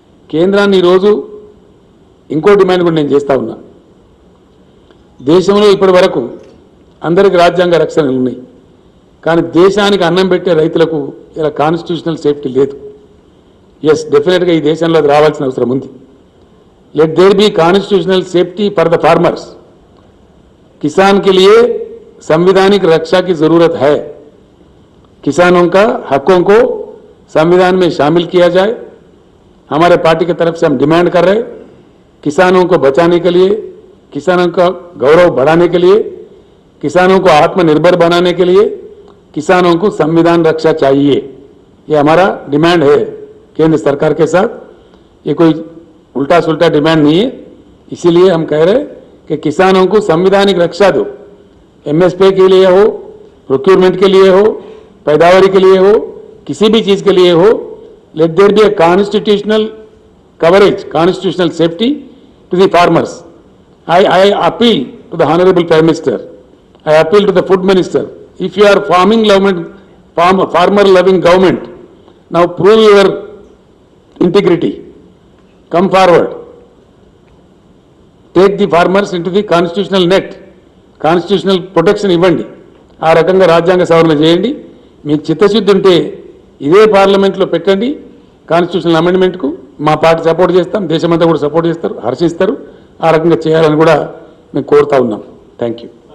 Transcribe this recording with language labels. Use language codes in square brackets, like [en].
[te] కేంద్రాన్ని ఈరోజు ఇంకో డిమాండ్ కూడా నేను చేస్తూ ఉన్నా. దేశంలో ఇప్పటి వరకు అందరికి రాజ్యాంగ రక్షణలు ఉన్నాయి, కానీ దేశానికి అన్నం పెట్టే రైతులకు ఇలా కాన్స్టిట్యూషనల్ సేఫ్టీ లేదు. ఎస్, డెఫినెట్గా ఈ దేశంలో అది రావాల్సిన అవసరం ఉంది. [en] Let there be constitutional safety for the farmers. [hi] किसान के लिए संवैधानिक रक्षा की जरूरत है। किसानों का हकों को संविधान में शामिल किया जाए। हमारे पार्टी की तरफ से हम डिमांड कर रहे हैं, किसानों को बचाने के लिए, किसानों का गौरव बढ़ाने के लिए, किसानों को आत्मनिर्भर बनाने के लिए किसानों को संविधान रक्षा चाहिए। ये हमारा डिमांड है केंद्र सरकार के साथ। ये कोई उल्टा सुल्टा डिमांड नहीं है। इसीलिए हम कह रहे हैं कि किसानों को संवैधानिक रक्षा दो। एमएसपी के लिए हो, प्रोक्योरमेंट के लिए हो, पैदावारी के लिए हो, किसी भी चीज के लिए हो, [en] Let there be a constitutional coverage, constitutional safety to the farmers. I appeal to the Honorable Prime Minister. I appeal to the Food Minister. If you are farmer loving government, now prove your integrity. Come forward. Take the farmers into the constitutional net. Constitutional protection [te] ఇవ్వండి. ఆ రకంగా రాజ్యాంగ సవరణ చేయండి. మీకు చిత్తశుద్ధి ఉంటే ఇదే పార్లమెంట్లో పెట్టండి కాన్స్టిట్యూషనల్ అమెండ్మెంట్కు. మా పార్టీ సపోర్ట్ చేస్తాం, దేశమంతా కూడా సపోర్ట్ చేస్తారు, హర్షిస్తారు. ఆ రకంగా చేయాలని కూడా మేము కోరుతా ఉన్నాం. Thank you.